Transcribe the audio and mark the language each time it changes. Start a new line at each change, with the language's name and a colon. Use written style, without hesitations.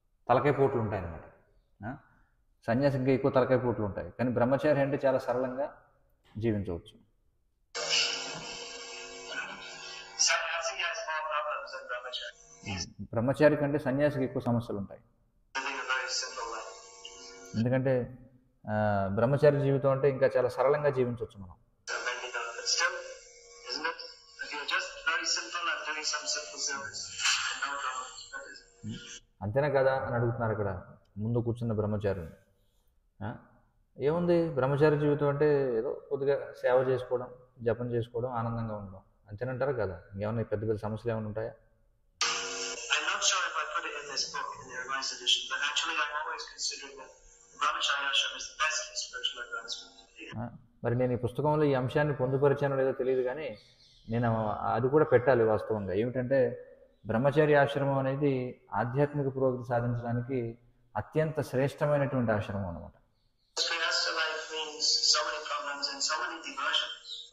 Telugu: తలకాయ పోట్లు ఉంటాయి అన్నమాట. సన్యాసి ఇంకా ఎక్కువ తలకాయ పోట్లు ఉంటాయి. కానీ బ్రహ్మచారి అంటే చాలా సరళంగా జీవించవచ్చు.
English: Sannyasi has more problems than brahmachari.
Telugu: బ్రహ్మచారి కంటే సన్యాసికి ఎక్కువ సమస్యలు ఉంటాయి.
English: Living a very simple life.
Telugu: ఎందుకంటే బ్రహ్మచారి జీవితం అంటే ఇంకా చాలా సరళంగా జీవించవచ్చు మనం.
English: But still, isn't it? If you're just very simple and doing some simple service, no problems. That is it.
Telugu: అంతేనా కదా అని అడుగుతున్నారు ఇక్కడ ముందు కూర్చున్న బ్రహ్మచారిని. ఏముంది బ్రహ్మచారి జీవితం అంటే ఏదో కొద్దిగా సేవ చేసుకోవడం, జపం చేసుకోవడం, ఆనందంగా ఉండడం అంతేనంటారా కదా? ఇంకేమన్నా పెద్ద పెద్ద సమస్యలు ఏమైనా ఉంటాయా?
English: I'm not sure if I put it in this book, in the revised edition, but actually I'm always considering that brahmacharya ashram is the best for spiritual advancement.
Telugu: మరి నేను ఈ పుస్తకంలో ఈ అంశాన్ని పొందుపరిచానో లేదో తెలియదు, కానీ నేను అది కూడా పెట్టాలి వాస్తవంగా. ఏమిటంటే బ్రహ్మచారి ఆశ్రమం అనేది ఆధ్యాత్మిక పురోగతి సాధించడానికి అత్యంత శ్రేష్టమైనటువంటి ఆశ్రమం అన్నమాట.
English: Grihastha life means so many problems and so many diversions.